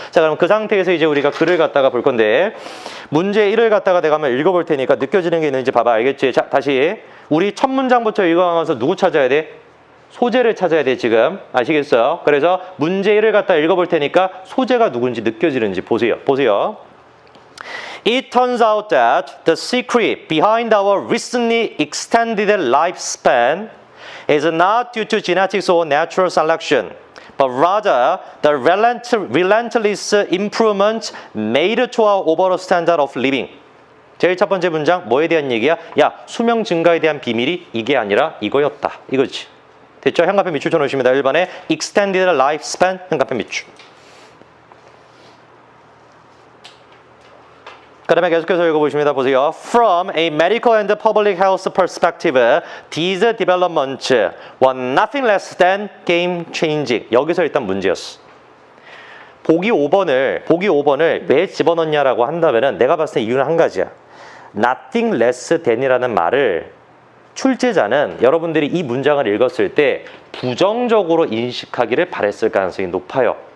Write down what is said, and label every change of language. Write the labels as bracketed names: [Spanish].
[Korean] 자, 그럼 그 상태에서 이제 우리가 글을 갖다가 볼 건데 문제 1을 갖다가 내가 한번 읽어볼 테니까 느껴지는 게 있는지 봐봐. 알겠지? 자, 다시 우리 첫 문장부터 읽어가면서 누구 찾아야 돼? 소재를 찾아야 돼 지금. 아시겠어요? 그래서 문제 1을 갖다 읽어볼 테니까 소재가 누군지 느껴지는지 보세요. [English] It turns out that the secret behind our recently extended lifespan is not due to genetics or natural selection, but rather the relentless improvement made to our overall standard of living. [Korean] 제일 첫 번째 문장 뭐에 대한 얘기야? 야, 수명 증가에 대한 비밀이 이게 아니라 이거였다. 이거지. 됐죠? 현관펜 밑줄 쳐놓으십니다. 1번에 [English] extended lifespan [Korean] 현관펜 밑줄. 그 다음에 계속해서 읽어보십니다. 보세요. [English] From a medical and public health perspective, these developments were nothing less than game changing. [Korean] 여기서 일단 문제였어. 보기 5번을 왜 집어넣냐라고 한다면은 내가 봤을 때 이유는 한 가지야. [English] Nothing less than [Korean] 이라는 말을 출제자는 여러분들이 이 문장을 읽었을 때 부정적으로 인식하기를 바랬을 가능성이 높아요.